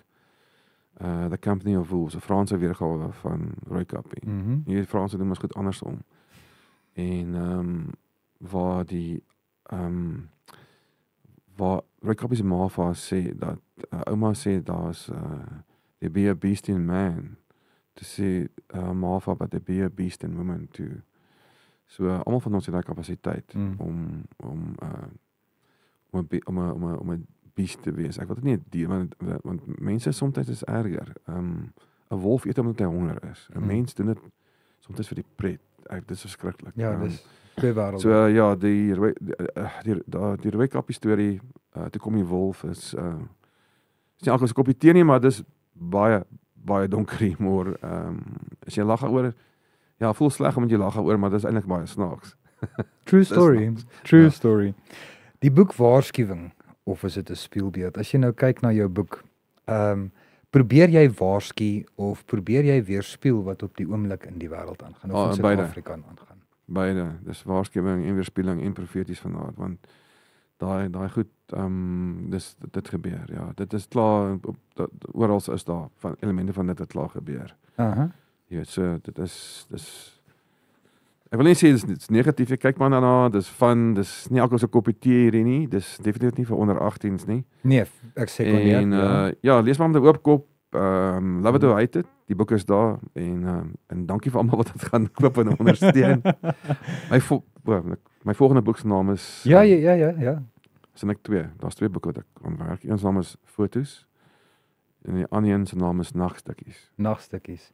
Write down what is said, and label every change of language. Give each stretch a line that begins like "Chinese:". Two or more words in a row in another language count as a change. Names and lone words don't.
Afrikaans: The Company of Wolves, 'n Franse weergawe van Roykap. Hier Franse doen ons goed andersom. En waar Roykap se ma vir sê dat ouma sê daar's
English: there be a beast in man,
Afrikaans: to sê ma vir
English: but there be a beast in woman too.
Afrikaans: So almal van ons het daai kapasiteit om 'n beest te wees. Ek wil dit nie 'n dier, want mense soms is erger. 'n wolf eet omdat hy honger is. 'n mens doen dit soms vir die pret. Dit is verskriklik. Ja, dis twee wêrelde. So ja, die Roykap storie, toe kom die wolf is nie alkos 'n koppie tee nie, maar dis baie donker humor. As jy lag oor, ja, voel sleg omdat jy lag oor, maar dis eintlik baie snaaks.
English: True story. True story.
Afrikaans: Die boek waarskuwing, of is dit 'n spieelbeeld? As jy nou kyk na jou boek, Probeer jy waarsku of probeer jy weerspieël wat op die oomblik in die wêreld aangaan of in beide. Suid-Afrika aangaan? Beide, dis waarskuwing en weerspieëling en profeties van aard, want daai goed dit gebeur. Ja, dit is klaar oral is daar van elemente van dit wat klaar gebeur. Aha. Jy weet, so dis ek wil nie sê dis negatief, ek kyk maar daarna, dis fun, dis nie alkohol se koppie tee hierdie nie, dis definitief nie vir onder 18s nie. Nee, ek sê kon nie. En ja, lees maar met 'n oop kop.
English: Love it or hate it.
Afrikaans: Die boek is daar en dankie vir almal wat dit gaan koop en ondersteun. My volgende boek se naam is Ja. Sien ek twee. Daar's twee boeke wat ek aan werk. Een se naam is Fotos en die ander een se naam is Nagstukkies. Nagstukkies.